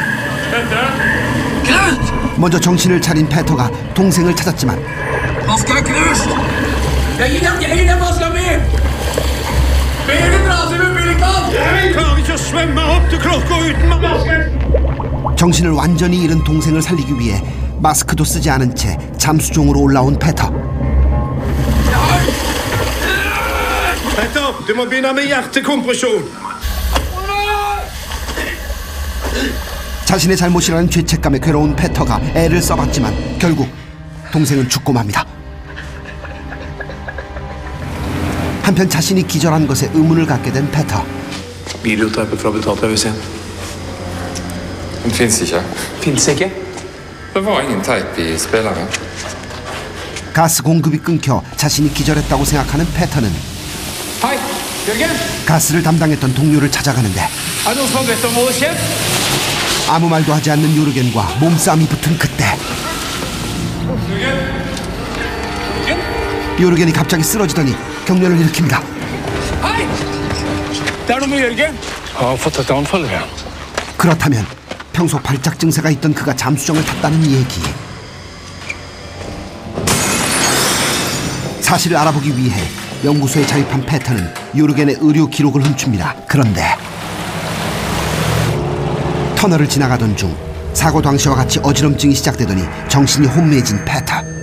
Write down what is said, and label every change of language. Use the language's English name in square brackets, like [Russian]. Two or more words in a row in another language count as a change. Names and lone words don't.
[Korean] 먼저 정신을 차린 페터가 동생을 찾았지만 정신을 완전히 잃은 동생을 살리기 위해 마스크도 쓰지 않은 채 잠수종으로 올라온 페터. [Norwegian] Petter, du må begynne med hjertekompresjon. [Korean] 자신의 잘못이라는 죄책감에 괴로운 페터가 애를 써봤지만 결국 동생은 죽고 맙니다. 한편 자신이 기절한 것에 의문을 갖게 된 페터. [Norwegian] Videotape fra betalt-TV-en. Den finnes ikke. Fins ikke? Det var ingen teip i spilleren. [Korean] 가스 공급이 끊겨 자신이 기절했다고 생각하는 페터는 [Norwegian] Hei, Jørgen! [Korean] 가스를 담당했던 동료를 찾아가는데 [Norwegian] Er det noen som har bedt om å holde kjeft? [Korean] 아무 말도 하지 않는 요르겐과 몸싸움이 붙은 그때 요르겐이 갑자기 쓰러지더니 경련을 일으킵니다. [Norwegian] Hei! Det er noe med Jørgen. Jeg har fått et anfall igjen. [Korean] 그렇다면 평소 발작 증세가 있던 그가 잠수정을 탔다는 얘기. 사실을 알아보기 위해 연구소에 자입한 페터는 요르겐의 의료 기록을 훔칩니다. 그런데 터널을 지나가던 중 사고 당시와 같이 어지럼증이 시작되더니 정신이 혼미해진 페터.